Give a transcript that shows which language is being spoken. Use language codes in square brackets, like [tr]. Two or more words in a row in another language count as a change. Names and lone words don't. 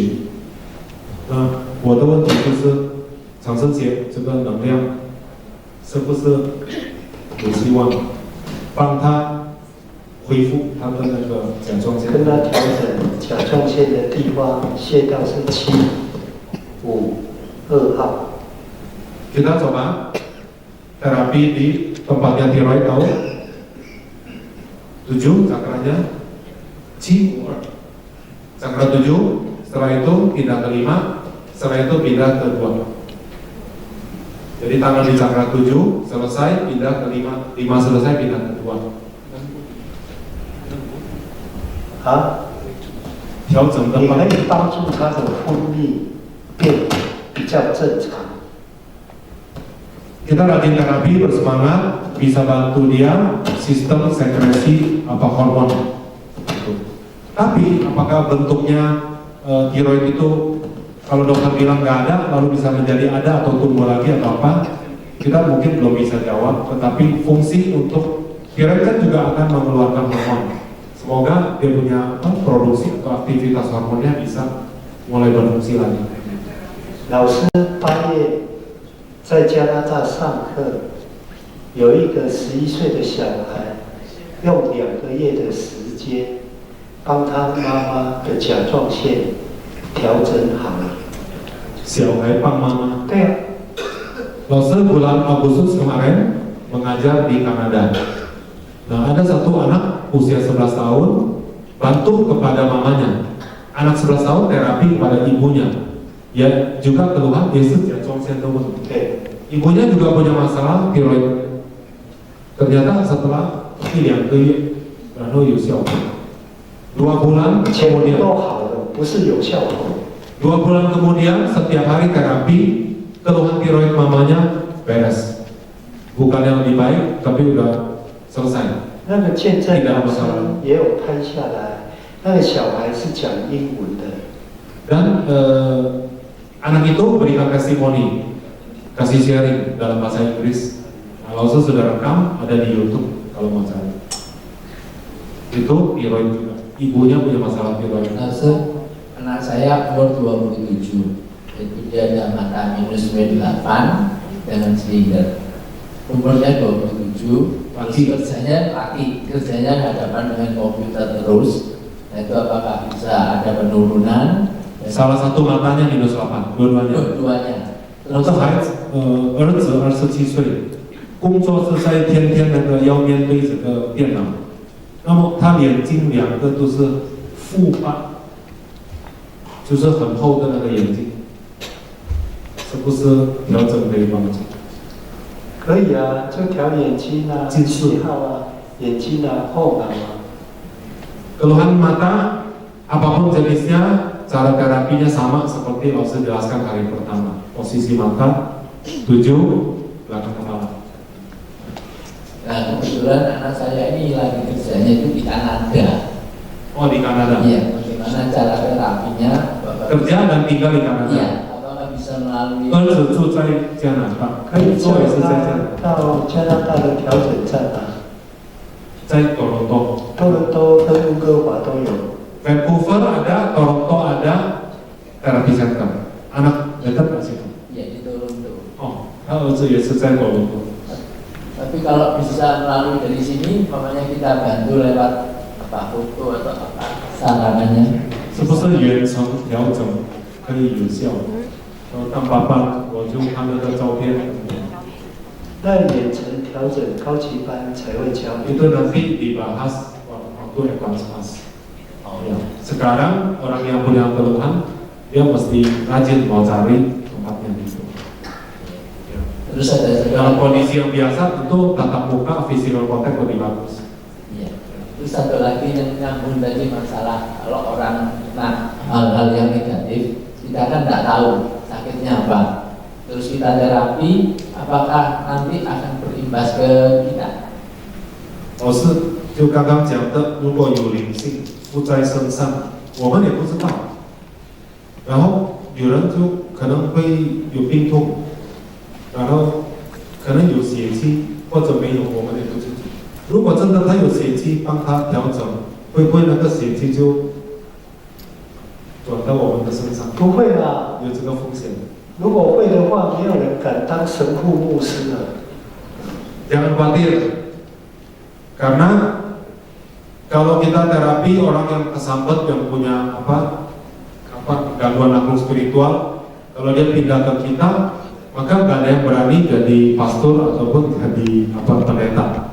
[zh] 那我的问题就是长生节这个能量是不是有希望帮他恢复他的那个甲状腺。跟他调整甲状腺的地方，穴道是752号。 [id] Kita coba terapi di tempatnya tiroid tahu 7 cakranya Qi cakra 7, setelah itu pindah ke 5, setelah itu pindah ke 2. Jadi tangan di cakra 7 selesai pindah ke 5, 5 selesai pindah ke 2. [zh] 啊，调整的你可方法以帮助他的分泌变比较正常。 [id] Kita rajin terapi bersemangat bisa bantu dia sistem sekresi hormon. Tapi apakah bentuknya tiroid itu kalau dokter bilang nggak ada lalu bisa menjadi ada atau tumbuh lagi atau apa? Kita mungkin belum bisa jawab. Tetapi fungsi untuk tiroid kan juga akan mengeluarkan hormon. Semoga dia punya produksi atau aktivitas hormonnya bisa mulai berfungsi lagi. [zh] 老师8月在加拿大上课，有一个11岁的小孩，用2个月的时间，帮他妈妈的甲状腺调整好了。小孩帮妈妈。对啊， [id] Lalu bulan Agustus kemarin mengajar di Kanada. Nah, ada satu anak usia 11 tahun bantu kepada mamanya. Anak 11 tahun terapi kepada ibunya. Ya, juga keluhan Yesus ya [zh] 对， [id] Ibunya juga punya masalah tiroid. Ternyata setelah 1-2 [zh] 个月，然后有效果。 [id] 2 bulan [zh] 前面 [id] kemudian [zh] 都好了，不是有效果。 [id] 2 bulan kemudian setiap hari terapi keluhan tiroid mamanya beres. Bukan yang lebih baik, tapi udah selesai. [zh] 那个见证老师也有拍下来，那个小孩是讲英文的。 [id] Dan anak itu berikan testimoni, kasih sharing dalam bahasa Inggris. Nah, lalu sudah rekam, ada di YouTube kalau mau cari. Itu tiroid juga. Ibunya punya masalah tiroid. Langsung anak saya umur 27, itu dia ada mata minus 8 dengan silinder. Umurnya 27, kerjanya laki, kerjanya hadapan dengan komputer terus. Nah, itu apakah bisa ada penurunan? Salah satu matanya minus 8, dua-duanya. Dua-duanya. [zh] 我的孩子，儿子27岁，工作是在天天那个要面对这个电脑，那么他眼睛2个都是负半，就是很厚的那个眼睛，是不是调整可以帮助？可以啊，就调眼睛啊，近视 7号啊，眼睛啊，后脑啊。 [id] Keluhan mata, apapun jenisnya, cara terapinya sama seperti yang saya jelaskan hari pertama. Posisi mata 7, belakang kepala. Nah, kebetulan anak saya ini lagi kerjanya itu di Kanada. Oh, di Kanada. Iya, bagaimana cara terapinya? Kerja dan tinggal di Kanada. Iya, apakah bisa melalui? [zh] 儿子住在加拿大，可以工作也是在加拿大，到加拿大的调整站啊，在多伦多。多伦多跟温哥华都有。 [id] Vancouver ada, Toronto ada terapi center. Anak dekat nggak sih? Iya, di Toronto. [zh] Oh, 他儿子也是在多伦多。 [id] Tapi kalau bisa melalui dari sini, makanya kita bantu lewat apa foto atau apa sarannya. [zh] 是不是远程调整可以有效？当爸爸我就看那个照片。那远程调整高级班才会教你。 [id] Itu nanti dibahas waktu evaluasi. Oh ya. Sekarang orang yang punya keluhan dia mesti rajin mau cari tempatnya di situ. Ya. Terus ada Dalam kondisi yang biasa tentu tatap muka [en] physical contact [id] lebih bagus. Iya. Terus satu lagi yang nyambung tadi masalah kalau orang kena hal-hal yang negatif, kita kan tidak tahu sakitnya apa. Terus kita terapi, apakah nanti akan berimbas ke kita? [zh] 老师就刚刚讲的，如果有灵性附在身上，我们也不知道。然后有人就可能会有病痛，然后可能有血气或者没有，我们也不知道。如果真的他有血气，帮他调整，会不会那个血气就转到我们的身上？不会啦，有这个风险。如果会的话，没有人敢当神父牧师了。 [id] Jangan khawatir, karena Kalau kita terapi orang yang kesambet, yang punya gangguan akhlak spiritual, kalau dia pindah ke kita, maka nggak ada yang berani jadi pastor ataupun jadi pendeta.